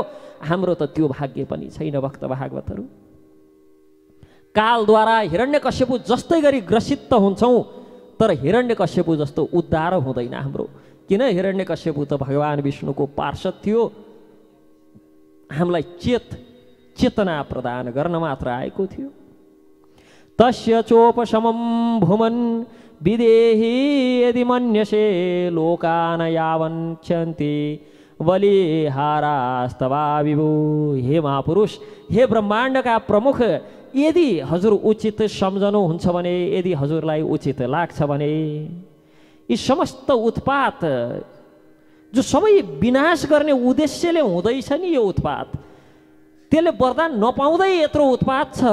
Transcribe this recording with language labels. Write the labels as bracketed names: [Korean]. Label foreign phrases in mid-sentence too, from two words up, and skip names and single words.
[Nepali] हाम्रो त त्यो भाग्य पनि छैन भक्त भागवतहरू। कालद्वारा हिरण्यकश्यप जस्तै गरी ग्रसित हुन्छौँ, तर हिरण्यकश्यप जस्तो उद्धार हुँदैन हाम्रो। किन? हिरण्यकश्यप त भगवान् विष्णुको पार्षद थियो, हामीलाई चेतना प्रदान गर्न मात्र आएको थियो। [Sanskrit] तस्य चोपशमं भुमन् विदेहि यदि मन्यसे लोकान यावन्त्यन्ति बलिहारास्तवा विभु। [Nepali] हे महापुरुष, हे ब्रह्माण्डका प्रमुख, यदि हजुर उचित सम्झनुहुन्छ भने, यदि हजुरलाई उचित लाग्छ भने यी समस्त उत्पात जो सबै विनाश गर्ने उद्देश्यले हुँदैछ नि, यो उत्पात त्यसले वरदान नपाउँदै यत्रो उत्पात छ।